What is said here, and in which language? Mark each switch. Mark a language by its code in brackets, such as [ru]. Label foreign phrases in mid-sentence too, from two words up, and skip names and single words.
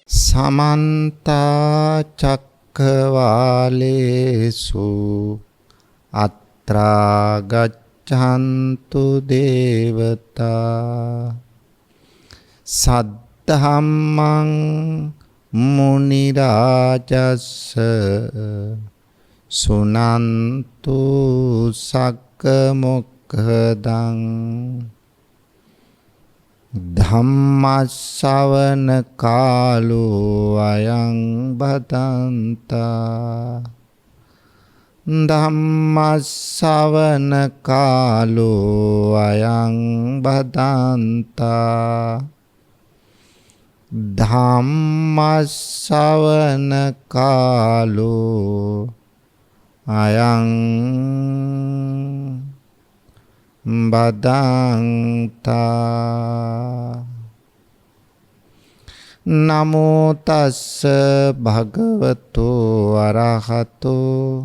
[pi] समन्त चक्रवालेषु अत्रा गच्छन्तु देवता सद्धम्मं मुनिराजस्स सुनन्तु सक्कमुक्खदं ධම්මස්සවන කාලෝ අයං බදන්තා ධම්මස්සවන කාලෝ අයං බදන්තා ධම්මස්සවන කාලෝ අයං බදන්තා නමෝ තස්ස භගවතු අරහතෝ